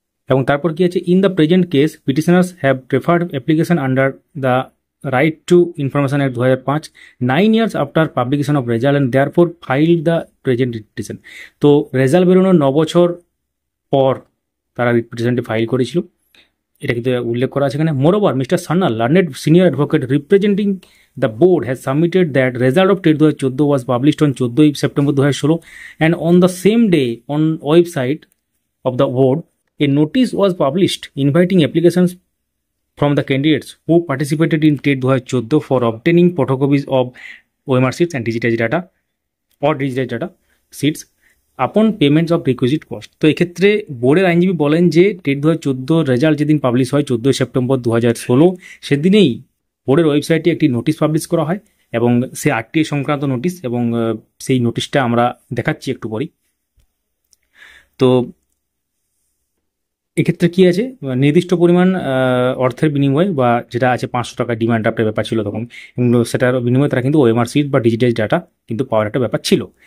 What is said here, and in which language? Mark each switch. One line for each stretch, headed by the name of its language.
Bangla: এবং তারপর কি আছে,
English: In the present case petitioners have preferred application under the right to information act 2005 9 years after publication of result and therefor file the present writ petition.
Bangla: তো result বেরোনোর 9 বছর পর তারা রিট পিটিশনটি ফাইল করেছিল, এটা কিন্তু উল্লেখ করা আছে এখানে।
English: Moreover mister Sanyal, learned senior advocate representing the board has submitted that result of TET 2014 was published on 14 September 2016 and on the same day on website of the board a notice was published inviting applications from the candidates who participated in TET 2014 for obtaining photocopies of OMR sheets and digitized data or digitized data sheets upon payments of requisite cost.
Bangla: তো এক্ষেত্রে বোর্ডের আইনজীবী বলেন যে TET 2014 result যেদিন publish হয় 14 September 2016 সেদিনেই বোর্ডের ওয়েবসাইটে একটি নোটিশ পাবলিশ করা হয় এবং সে আরটিআই সংক্রান্ত নোটিশ এবং সেই নোটিশটা আমরা দেখাচ্ছি একটু পরেই। তো এক্ষেত্রে কি আছে, নির্দিষ্ট পরিমাণ অর্থের বিনিময় বা যেটা আছে 500 টাকা ডিমান্ড ড্রাফটের ব্যাপার ছিল তখন, সেটার বিনিময়ে তারা কিন্তু ওএমআর শিট বা ডিজিটাইজ ডাটা কিন্তু পাওয়ার একটা ব্যাপার ছিল।